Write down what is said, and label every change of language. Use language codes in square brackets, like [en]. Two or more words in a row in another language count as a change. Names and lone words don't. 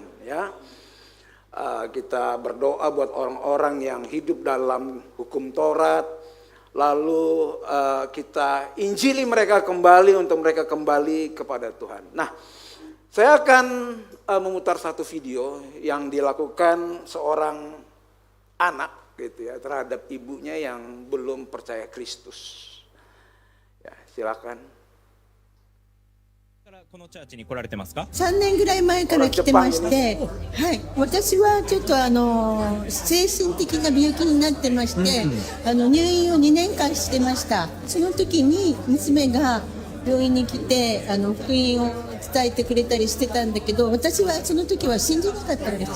[id] Ya, kita berdoa buat orang-orang yang hidup dalam hukum Taurat, lalu kita injili mereka kembali untuk mereka kembali kepada Tuhan. Nah, saya akan memutar satu video yang dilakukan seorang anak gitu ya terhadap ibunya yang belum percaya Kristus. Ya, silakan. [ja] このチャーチに来られてますか？3年ぐらい前から来てまして、はい、私はちょっと精神的な病気になってまして、入院を2年間してました。その時に娘が病院に来て福音を伝えてくれたりしてたんだけど、私はその時は信じなかったんですよ。